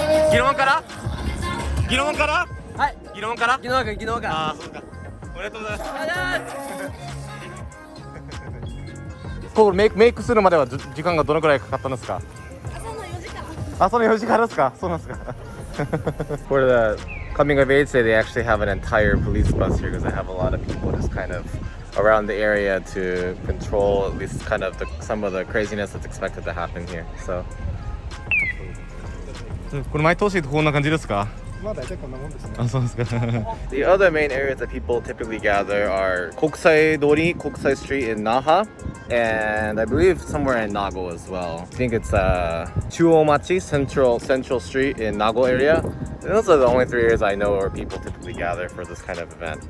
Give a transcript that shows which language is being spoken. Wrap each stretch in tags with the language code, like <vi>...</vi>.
<ja>ギロンからギロンからはい。ギロンからギロンからギロンからああ、そうか。おめでとうございます。これメイクするまでは時間がどのくらいかかったんですか？朝の4時から。朝の4時からですか？そうなんですか。</ja> <en>For the coming of age day, they actually have an entire police bus here because they have a lot of people just kind of around the area to control at least kind of some of the craziness that's expected to happen here. So.</en> <ja>これ毎年こんな感じですか？まあ大体こんなもんですね。あ、そうですか。</ja> <en>The other main areas that people typically gather are 国際通り, Kokusai Street in Naha, and I believe somewhere in Nago as well. I think it's Chuomachi, Central Street in Nago area. And those are the only three areas I know where people typically gather for this kind of event.</en>